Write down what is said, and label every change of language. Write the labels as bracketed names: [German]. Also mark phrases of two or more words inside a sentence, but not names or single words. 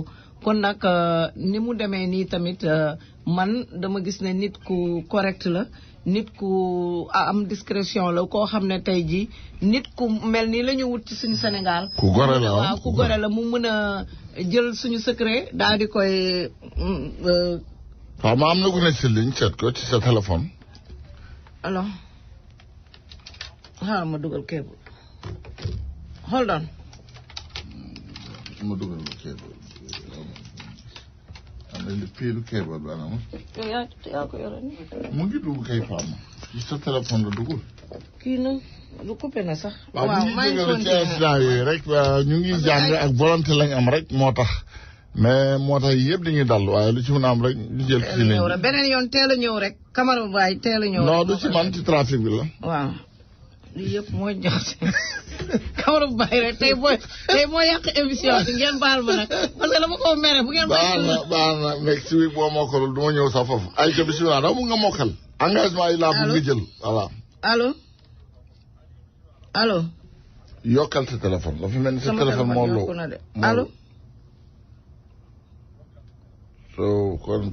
[Wolof] kon nag ni mu demee nii tamit man dama gis ne nit ku correct la nit ku am discrétion la koo xam ne tey jii nit ku mel nii la ñu wut ci suñu Sénégal. ku gore la waaw ku gore la mu mën a jël suñu secret daal di koy. waaw ma am na ku ne si ligne seet ko ci sa téléphone. alors xaaral ma dugal cable [English] hold on. [Wolof] ma dugal cable. piilu cable bi anam. yaa ko yore nii. mu ngi dugg kay Fama. ci sa téléphone la dugul. kii na lu coupé na sax. waaw maa ngi ci yooyu rek ñu ngi jàng ak volonté lañ am rek moo tax mais moo tax yëpp dañuy dal waaye lu ci mën a am rek ñu jël ci ligne bi. beneen yoon teel a ñëw rek Camara Baye teel a ñëw. non du ci man ci trafic bi la. waaw lii yëpp mooy jox Camara Baye rek tey moo yàq émission bi ngeen baal ma nag parce que dama ko mere bu ngeen. baax na [English] next week [Wolof] boo mokkalul du ma ñëw sax foofu ay ca bisimilah dama mun nga mokkal. engagement yi laa bëgg nga jël voilà. allo. yokkal sa téléphone dafa mel ni sa téléphone moo loo allo. so kon